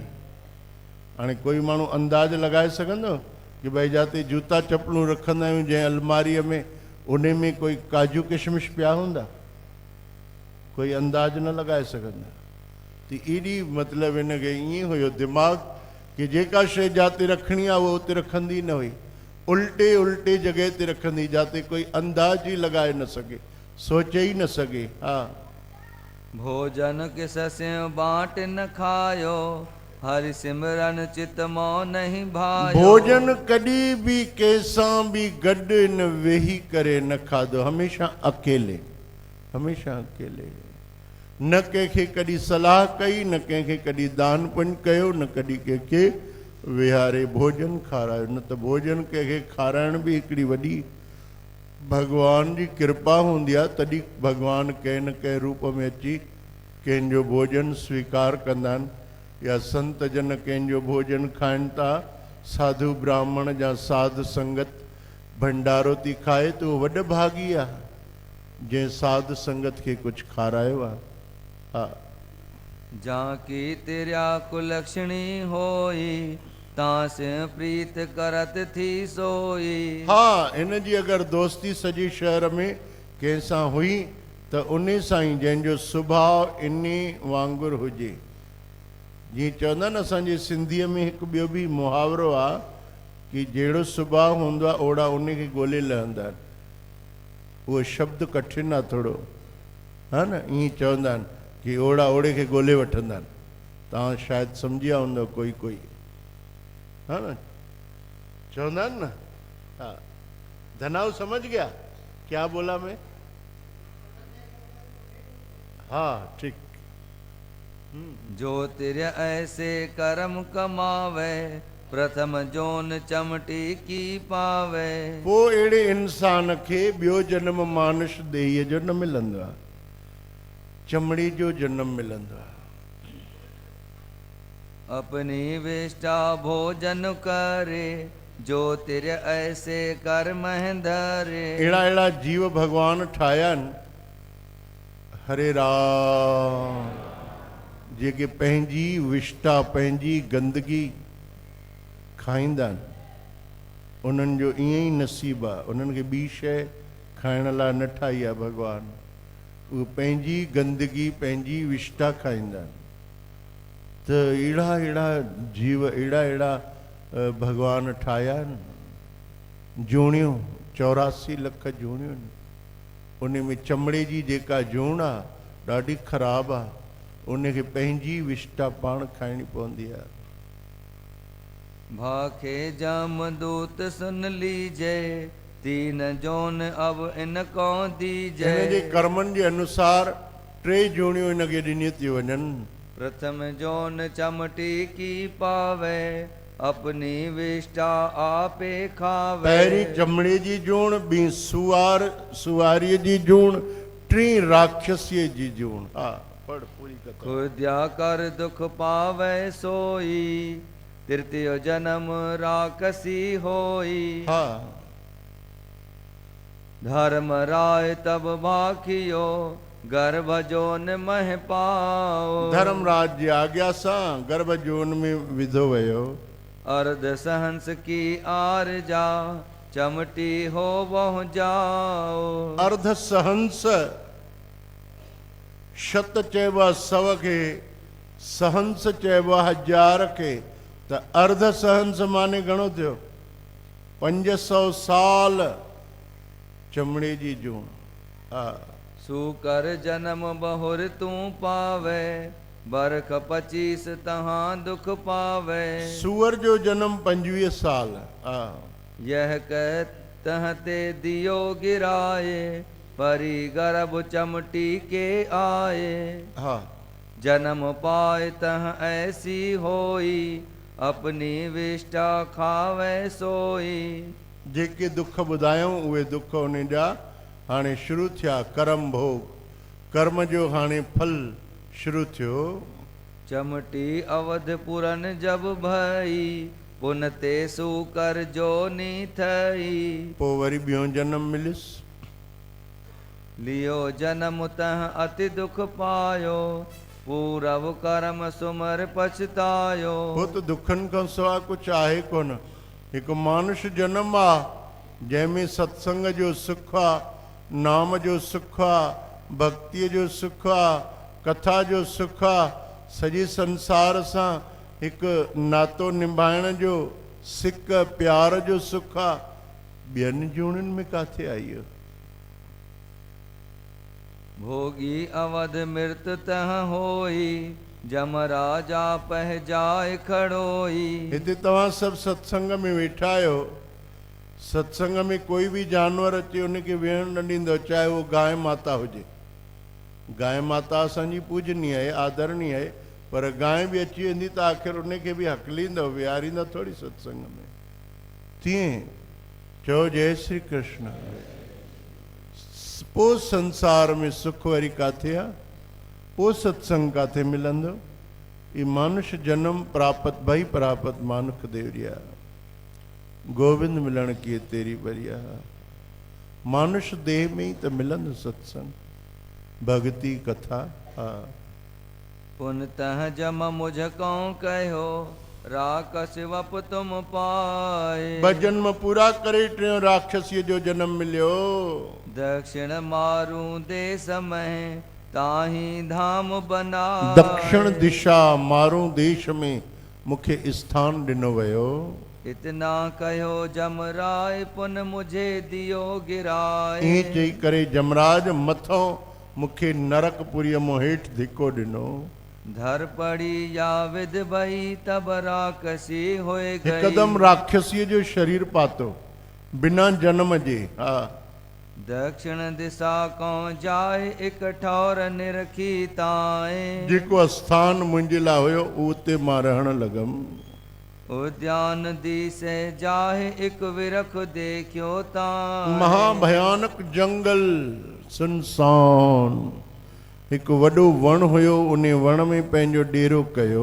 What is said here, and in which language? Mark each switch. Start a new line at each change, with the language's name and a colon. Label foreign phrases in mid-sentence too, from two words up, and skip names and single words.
Sindhi: हाणे कोई माण्हू अंदाज़ लॻाए सघंदो कि भई जाते जूता चपलियूं रखंदा आहियूं जंहिं अलमारीअ में, उन में कोई काजू किशमिश पिया हूंदा? कोई अंदाज़ न लॻाए सघंदा। त एॾी मतिलबु हिनखे ईअं हुयो दिमाग़ कि जेका शइ जाते रखणी आहे उहा उते रखंदी न हुई, उल्टे उल्टे जॻह ते रखंदी जाते कोई अंदाज़ ई लॻाए न सघे, सोचे ई न सघे। हा,
Hindi: भोजन किस स्यों बांट न खायो हरि सिमरन चित मोह नहीं भायो।
Sindhi: भोजन कॾहिं बि कंहिंसां बि गॾु न वेही करे न खाधो, हमेशा अकेले, हमेशा अकेले। न कंहिंखे कॾहिं सलाह कई, न कंहिंखे कॾहिं दान पुण्य कयो, न कॾहिं कंहिंखे विहारे भोजन खारायो। न त भोजन कंहिंखे खाराइण बि हिकिड़ी वॾी भगवान जी कृपा हूंदी आहे, तॾहिं भगवान कंहिं न कंहिं रूप में अची कंहिंजो भोजन स्वीकार कंदा आहिनि। या संत जन कंहिंजो भोजन खाइनि था, साधु ब्राह्मण जा साध संगत भंडारो थी खाए त उहो वॾ भागी आहे जंहिं साध संगत खे कुझु खारायो आहे। हा,
Hindi: जाकी तेरा कुलक्षणी होई तां से प्रीत करत थी सोई।
Sindhi: हा, इन जी अगरि दोस्ती सॼे शहर में कंहिंसां हुई त उन सां ई जंहिंजो सुभाउ इन वांगुरु हुजे, जीअं चवंदा आहिनि असांजे सिंधीअ में हिकु ॿियो बि मुहावरो आहे कि जहिड़ो सुभाउ हूंदो आहे ओड़ा उन खे ॻोल्हे लहंदा आहिनि। उहो शब्द कठिन आहे थोरो, हा न, ईअं चवंदा आहिनि कि ओड़ा ओड़े खे ॻोल्हे वठंदा आहिनि। तव्हां शायदि सम्झी विया हूंदव कोई कोई, हा न, चवंदा आहिनि न।
Hindi: हाँ, धनाव समझ गया क्या बोला मैं? हाँ ठीक। जो तिर ऐसे कर्म कमावे, प्रथम जोन चमटी की पावे।
Sindhi: पोइ अहिड़े इंसान खे ॿियो जनम मानुष देहीअ जो न मिलंदो आहे, चमड़ी जो जनम मिलंदो आहे।
Hindi: अपनी विष्टा भोजन करे, जो तिर ऐसे कर्म धरे।
Sindhi: अहिड़ा अहिड़ा जीव भगवान ठाहिया आहिनि, हरे राम, जेके पंहिंजी विष्टा पंहिंजी गंदगी खाईंदा आहिनि। उन्हनि जो ईअं ई नसीबु आहे, उन्हनि खे ॿी शइ खाइण लाइ न ठाही आहे भॻवान। उहे पंहिंजी गंदगी पंहिंजी विष्टा खाईंदा आहिनि। त अहिड़ा अहिड़ा जीव, अहिड़ा अहिड़ा भगवान ठाहिया आहिनि। जूणियूं 84 लख जूणियूं आहिनि। उन में चमड़े जी जेका जूण आहे ॾाढी ख़राबु आहे, उनखे पंहिंजी विष्टा पाण खाइणी पवंदी आहे।
Hindi: भाखे जमदूत सुन लीजे, तीन जोन अब इनको दीजे।
Sindhi: हिन जे कर्मनि जे अनुसार 3 जूणियूं हिनखे ॾिनियूं थी वञनि।
Hindi: प्रथम जोन चमटी की पावे, अपनी विष्टा आपे खावे।
Sindhi: पहिरीं चमड़े जी जूण, ॿी सुवारीअ जी जूण, 3 राक्षसीअ जी जूण। हा, पढ़ पूरी कथा।
Hindi: खुद्या कर दुख पावे सोई, तृतीय जन्म राक्षसी होई।
Sindhi: हा,
Hindi: धर्म राय तब भाखियो, गर्भ जोन मह पाओ।
Sindhi: धर्मराज जी आज्ञा सां गर्भ जोन में विधो वियो।
Hindi: अर्ध सहंस की आरजा, चमटी हो बहु जाओ।
Sindhi: अर्ध सहंस, शत चइबो आहे 100 खे, सहंस चइबो आहे 1000 खे। त अर्ध सहंस माने घणो थियो? 500 साल चमड़े जी जूण। हा,
Hindi: सुकर जन्म बहुर तू पावे, बरख 25 तहां दुख पावे।
Sindhi: सूअर जो जन्म 25 साल। हा,
Hindi: यह कह तहते दियो गिराए, परी गर्भ चमटी के आए।
Sindhi: हा,
Hindi: जन्म पाए तह ऐसी होई, अपनी विष्टा खावे सोई।
Sindhi: जेके दुख ॿुधायूं उहे दुख उन जा हाणे शुरू थिया। कर्म भोग, कर्म जो हाणे फल शुरू थियो।
Hindi: चमटी अवध पुरन जब भई, पुन ते सुकर जोनी थई।
Sindhi: पोइ वरी ॿियो जन्म मिलियुस।
Hindi: लियो जन्म तह अति दुख पायो, पूरव कर्म सुमर पछतायो।
Sindhi: हो त दुखनि खां सवाइ कुझु आहे कोन। हिकु मानुष जनम आहे, जंहिंमें सत्संग जो सुख आहे, नाम जो सुख आहे, भक्तीअ जो सुख आहे, कथा जो सुख आहे, सॼे संसार सां हिकु नातो निभाइण जो सिक प्यार जो सुख आहे। ॿियनि जूणनि में किथे आई आहे?
Hindi: भोगी अवध मृत तह होई, जम राजा पह जाए खड़ोई।
Sindhi: हिते तव्हां सभु सत्संग में वेठा आहियो। सत्संग में कोई बि जानवर अचे उनखे वेहण न ॾींदो, चाहे उहो गांइ माता हुजे। गांइ माता असांजी पूजनीय आहे, आदरणीय आहे, पर गांइ बि अची वेंदी त आख़िर उनखे बि हकलींदो, विहारींदो थोरी सत्संग में। तीअं चओ जय श्री कृष्ण। पोइ संसार में सुख वरी काथे आहे? पोइ सत्संग काथे मिलंदो?
Hindi: ई मानुष जन्म प्राप्त भई प्राप्त मानुख देवरिया, गोविंद मिलण की तेरी बरिया।
Sindhi: मानुष देह में ही तो मिलंदो सत्संग, भक्ति कथा। हा,
Hindi: पुन तह जम मुझ कौं कहो, राकस वप तुम पाए।
Sindhi: जन्म पूरा करे टियों राक्षसीअ जो जन्म मिलियो।
Hindi: दक्षिण मारू दे समय, ताही धाम बना
Sindhi: दक्षिण दिशा मारो देश में मुखे स्थान ॾिनो वियो।
Hindi: इतना कहो जमराय पुन मुझे दियो गिराए
Sindhi: ईअं चई करे जमराज मथों मूंखे नरकपुरीअ मां हेठि धिको ॾिनो।
Hindi: धर पड़ी या विध भई तब राक्षसी होए गई
Sindhi: हिकदमि राक्षसीअ जो शरीर पातो बिना जन्म जे। हा,
Hindi: दक्षिण दिशा को जाए एक ठौर निरखी ताए
Sindhi: जेको स्थान मुंहिंजे लाइ हुयो उते मां रहण लॻमि।
Hindi: उद्यान दिसे जाहे एक विरख देखियो ताए
Sindhi: महाभयानक जंगल सुनसान, हिकु वॾो वण हुयो, उन वण में पंहिंजो डेरो कयो।